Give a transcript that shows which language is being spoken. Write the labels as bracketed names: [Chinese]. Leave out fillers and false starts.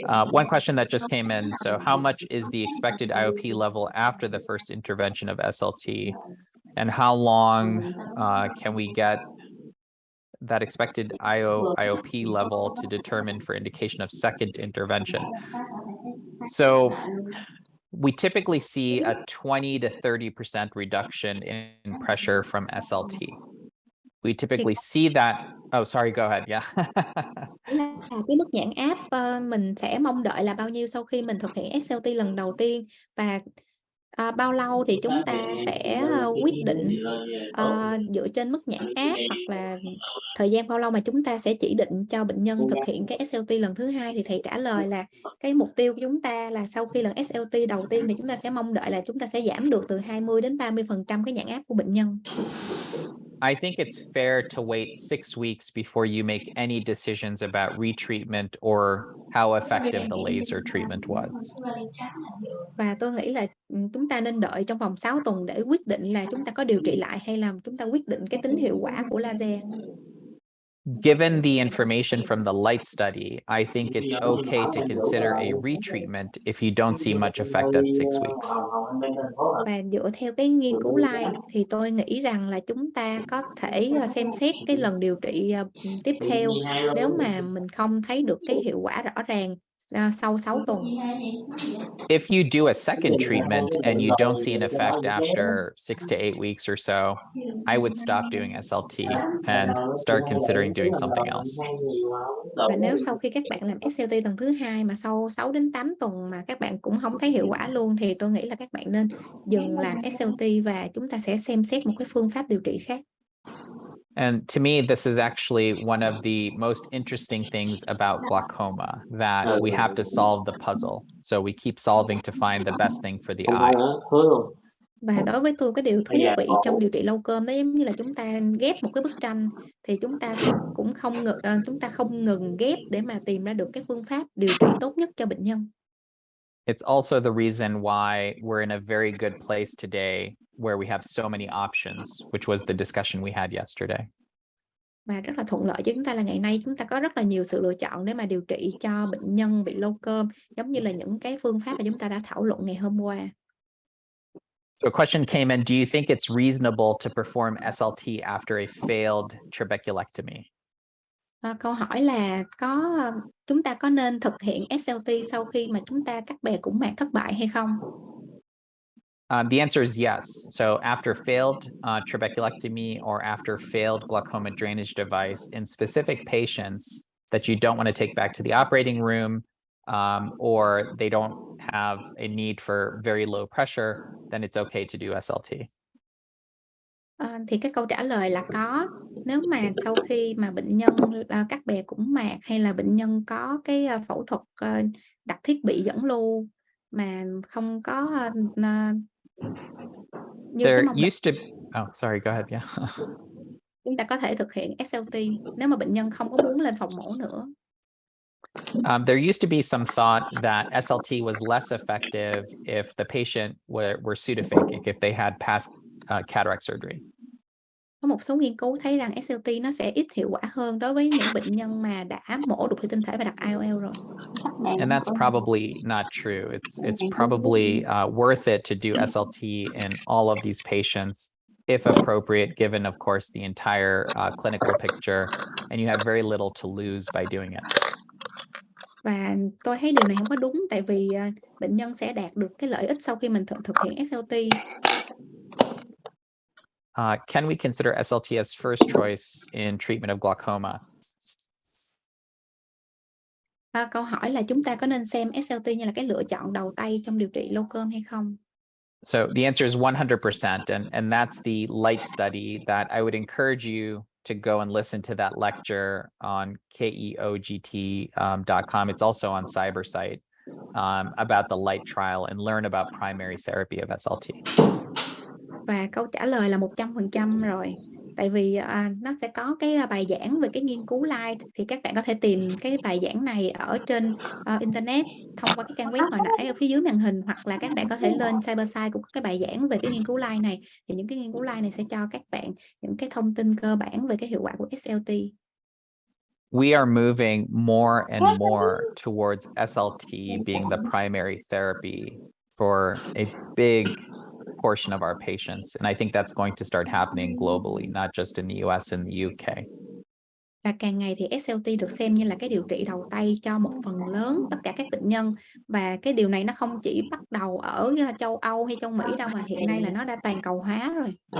[English] One question that just came in, so how much is the expected IOP level after the first intervention of SLT, and how long can we get that expected IOP level to determine for indication of second intervention? So we typically see a 20 to 30% reduction in pressure from SLT. We typically see that. Oh, sorry, go ahead. Yeah. [Vietnamese] Là cái mức nhãn áp mình sẽ mong đợi là bao nhiêu sau khi mình thực hiện SLT lần đầu tiên, và bao lâu thì chúng ta sẽ quyết định dựa trên mức nhãn áp, hoặc là thời gian bao lâu mà chúng ta sẽ chỉ định cho bệnh nhân thực hiện cái SLT lần thứ 2. Thì thầy trả lời là cái mục tiêu của chúng ta là sau khi lần SLT đầu tiên thì chúng ta sẽ mong đợi là chúng ta sẽ giảm được từ 20 đến 30% cái nhãn áp của bệnh nhân. [English] I think it's fair to wait 6 weeks before you make any decisions about retreatment or how effective the laser treatment was. [Vietnamese] Và tôi nghĩ là, chúng ta nên đợi trong vòng 6 tuần để quyết định là chúng ta có điều trị lại hay là chúng ta quyết định cái tính hiệu quả của laser. [English] Given the information from the light study, I think it's okay to consider a retreatment if you don't see much effect at 6 weeks. [Vietnamese] Và dựa theo cái nghiên cứu light thì tôi nghĩ rằng là chúng ta có thể, xem xét cái lần điều trị, tiếp theo nếu mà mình không thấy được cái hiệu quả rõ ràng, sau 6 tuần. [English] If you do a second treatment and you don't see an effect after 6 to 8 weeks or so, I would stop doing SLT and start considering doing something else. [Vietnamese] Và nếu sau khi các bạn làm SLT tuần thứ 2 mà sau 6 đến 8 tuần mà các bạn cũng không thấy hiệu quả luôn thì tôi nghĩ là các bạn nên dừng làm SLT và chúng ta sẽ xem xét một cái phương pháp điều trị khác. [English] And to me, this is actually one of the most interesting things about glaucoma, that we have to solve the puzzle. So we keep solving to find the best thing for the eye. [Vietnamese] Và đối với tôi cái điều thú vị trong điều trị lâu cơm đó giống như là chúng ta ghép một cái bức tranh thì chúng ta cũng chúng ta không ngừng ghép để mà tìm ra được cái phương pháp điều trị tốt nhất cho bệnh nhân. [English] It's also the reason why we're in a very good place today where we have so many options, which was the discussion we had yesterday. [Vietnamese] Và rất là thuận lợi cho chúng ta là ngày nay chúng ta có rất là nhiều sự lựa chọn để mà điều trị cho bệnh nhân bị lâu cơm, giống như là những cái phương pháp mà chúng ta đã thảo luận ngày hôm qua. [English] So a question came in, do you think it's reasonable to perform SLT after a failed trabeculectomy? [Vietnamese] Câu hỏi là chúng ta có nên thực hiện SLT sau khi mà chúng ta cắt bè củng mạc thất bại hay không? [English] The answer is yes. So after failed trabeculectomy or after failed glaucoma drainage device in specific patients that you don't want to take back to the operating room, or they don't have a need for very low pressure, then it's okay to do SLT. [Vietnamese] Thì cái câu trả lời là có. Nếu mà sau khi mà bệnh nhân cắt bè củng mạc hay là bệnh nhân có cái phẫu thuật đặt thiết bị dẫn lưu mà không có như cái [English] There [Vietnamese] mong [English] used to, oh, sorry, go ahead, yeah. [Vietnamese] chúng ta có thể thực hiện SLT nếu mà bệnh nhân không có muốn lên phòng mổ nữa. [English] There used to be some thought that SLT was less effective if the patient were pseudophakic, if they had past cataract surgery. [Vietnamese] Có một số nghiên cứu thấy rằng SLT nó sẽ ít hiệu quả hơn đối với những bệnh nhân mà đã mổ đục thủy tinh thể và đặt IOL rồi. [English] And that's probably not true. It's probably worth it to do SLT in all of these patients, if appropriate, given, of course, the entire clinical picture, and you have very little to lose by doing it. [Vietnamese] Và tôi thấy điều này không có đúng tại vì bệnh nhân sẽ đạt được cái lợi ích sau khi mình thực hiện SLT. [English] Can we consider SLT as first choice in treatment of glaucoma? [Vietnamese] Câu hỏi là chúng ta có nên xem SLT như là cái lựa chọn đầu tay trong điều trị lâu cơm hay không? [English] So the answer is 100%, and that's the light study that I would encourage you to go and listen to that lecture on keogt.com. It's also on Cybersite about the light trial and learn about primary therapy of SLT. [Vietnamese] Và câu trả lời là 100% rồi. Tại vì nó sẽ có cái bài giảng về cái nghiên cứu light thì các bạn có thể tìm cái bài giảng này ở trên internet thông qua cái trang web hồi nãy ở phía dưới màn hình, hoặc là các bạn có thể lên Cybersite cũng có cái bài giảng về cái nghiên cứu light này. Thì những cái nghiên cứu light này sẽ cho các bạn những cái thông tin cơ bản về cái hiệu quả của SLT. [English] We are moving more and more towards SLT being the primary therapy for a big portion of our patients, and I think that's going to start happening globally, not just in the US and the UK. [Vietnamese] Và càng ngày thì SLT được xem như là cái điều trị đầu tay cho một phần lớn tất cả các bệnh nhân, và cái điều này nó không chỉ bắt đầu ở châu Âu hay châu Mỹ đâu mà hiện nay là nó đã toàn cầu hóa rồi.